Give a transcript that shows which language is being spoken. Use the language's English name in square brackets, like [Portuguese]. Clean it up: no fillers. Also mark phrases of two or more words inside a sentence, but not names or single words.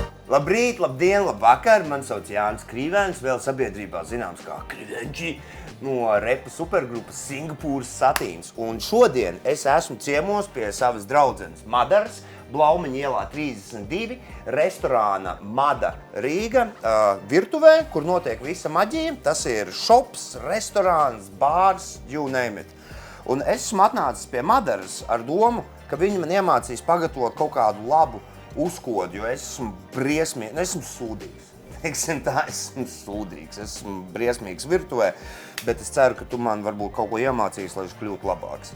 [Latvian] Labrīt, labdien, labvakar, man sauc Jānis Krīvēns, vēl sabiedrībā zināms kā Krivenči no repa supergrupas Singapūras Satīns. Un šodien es esmu ciemos pie savas draudzenes Madaras, Blaumeņa ielā 32, restorāna Mada Rīga virtuvē, kur notiek visa maģija. Tas ir šops, restorāns, bārs, [English] you name it. [Latvian] Un es esmu atnācis pie Madaras ar domu, ka viņi man iemācīs pagatavot kaut kādu labu uzkodu, jo es esmu briesmīgs, esmu sūdīgs. Teiksim tā, esmu sūdīgs, esmu briesmīgs virtuvē, bet es ceru, ka tu man varbūt kaut ko iemācīs, lai es kļūtu labāks.